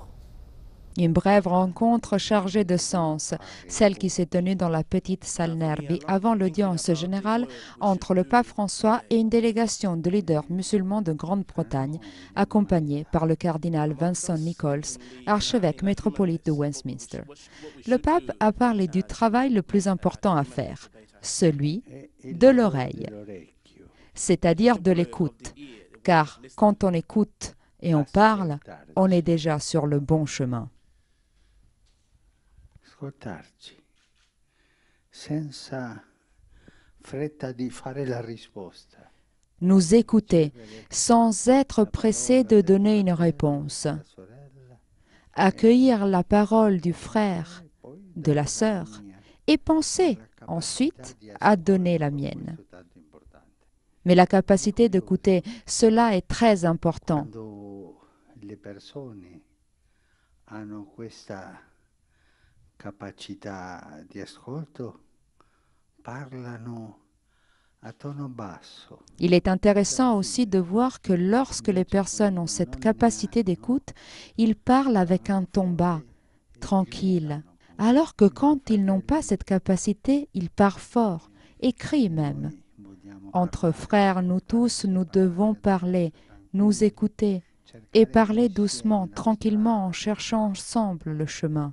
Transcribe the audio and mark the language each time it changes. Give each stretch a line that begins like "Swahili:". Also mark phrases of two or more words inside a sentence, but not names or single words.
French: Une brève rencontre chargée de sens, celle qui s'est tenue dans la petite salle Nervi avant l'audience générale entre le pape François et une délégation de leaders musulmans de Grande-Bretagne, accompagnée par le cardinal Vincent Nichols, archevêque métropolite de Westminster. Le pape a parlé du travail le plus important à faire, celui de l'oreille, c'est-à-dire de l'écoute, car quand on écoute et on parle, on est déjà sur le bon chemin.
Italian: Ascoltarci senza fretta di fare la risposta.
French: Nous écouter sans être pressé de donner une réponse. Accueillir la parole du frère, de la sœur, et penser ensuite à donner la mienne. Mais la capacité d'écouter, cela est très important.
Italian: Le persone hanno questa capacità di ascolto, parlano a tono basso.
French: Il est intéressant aussi de voir que lorsque les personnes ont cette capacité d'écoute, ils parlent avec un ton bas, tranquille, alors que quand ils n'ont pas cette capacité, ils parlent fort, et crient même. Entre frères, nous tous, nous devons parler, nous écouter, et parler doucement, tranquillement, en cherchant ensemble le chemin.